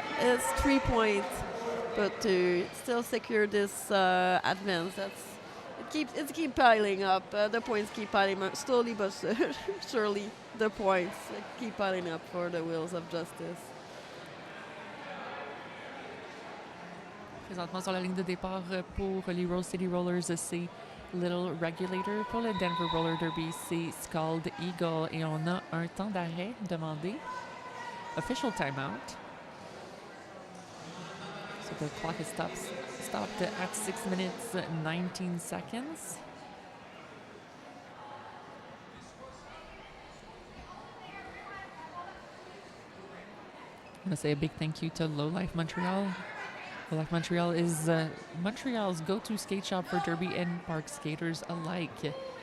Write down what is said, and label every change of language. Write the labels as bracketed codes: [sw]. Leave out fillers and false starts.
[en] It's 3 points, but to still secure this advance, it keeps piling up. The points keep piling up slowly, but surely the points keep piling up for the Wheels of Justice. [fr] Présentement sur la ligne de départ pour les Rose City Rollers, c'est Little Regulator. Pour le Denver Roller Derby, c'est Scald Eagle. Et on a un temps d'arrêt demandé. [en] Official timeout. So the clock is stopped at 6 minutes, 19 seconds. I want to say a big thank you to Low Life Montreal. Low Life Montreal is Montreal's go-to skate shop for derby and park skaters alike.